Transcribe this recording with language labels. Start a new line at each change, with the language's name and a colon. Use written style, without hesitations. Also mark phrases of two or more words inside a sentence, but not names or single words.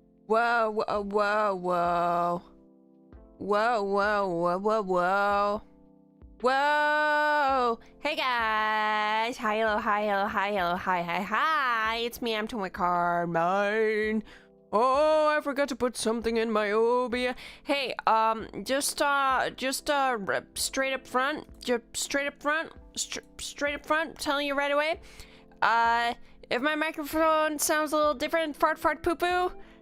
English: Whoa, whoa, whoa, whoa. Whoa, whoa, whoa, whoa, whoa. Whoa! Hey guys! Hi, hello, hi, hello, hi, hello, hi, hi, hi! It's me, I'm Tomoe Carmine. Oh, I forgot to put something in my OBS. Hey, just straight up front, straight up front, telling you right away. If my microphone sounds a little different, fart, fart, poo, poo.